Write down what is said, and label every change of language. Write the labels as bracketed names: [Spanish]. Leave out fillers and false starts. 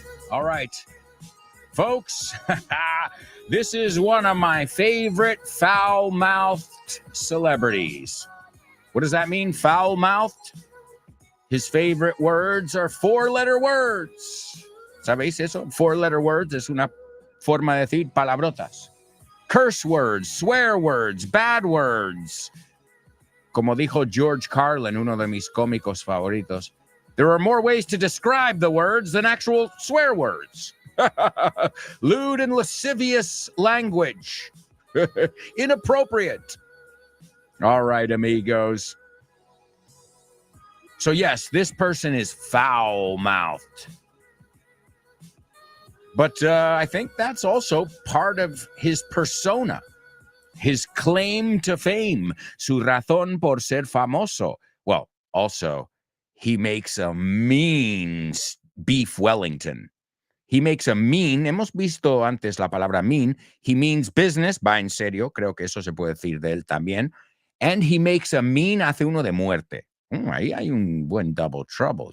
[English] All right, folks, this is one of my favorite foul-mouthed celebrities. What does that mean, foul-mouthed? His favorite words are four-letter words. [Spanish] ¿Sabéis eso? Four-letter words es una forma de decir palabrotas. [English] Curse words, swear words, bad words. [Spanish] Como dijo George Carlin, uno de mis cómicos favoritos, [English] there are more ways to describe the words than actual swear words. Lewd and lascivious language. Inappropriate. All right, amigos. So yes, this person is foul-mouthed. But I think that's also part of his persona. His claim to fame, [Spanish] su razón por ser famoso. [English] Well, also, he makes a mean beef Wellington. He makes a mean, [Spanish] hemos visto antes la palabra mean, [English] he means business, [Spanish] va en serio, creo que eso se puede decir de él también, [English] and he makes a mean, [Spanish] hace uno de muerte, Ahí hay un buen double trouble.